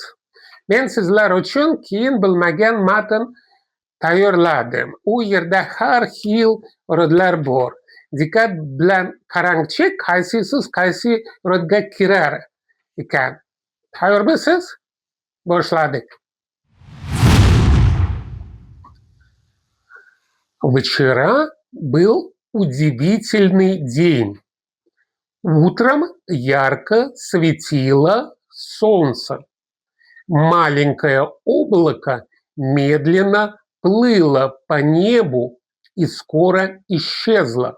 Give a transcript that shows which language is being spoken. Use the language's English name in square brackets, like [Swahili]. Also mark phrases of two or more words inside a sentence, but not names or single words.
[Uzbek] Men sizlar uchun keyin bilmagan matn tayyorladim. U yerda har xil rodlar bor. Diqqat bilan qarangchi, qaysisiz qaysi rodga kirar ekan. Tayyormisiz? Boshladik. [Russian] Вчера был удивительный день. Утром ярко светило солнца. Маленькое облако медленно плыло по небу и скоро исчезло.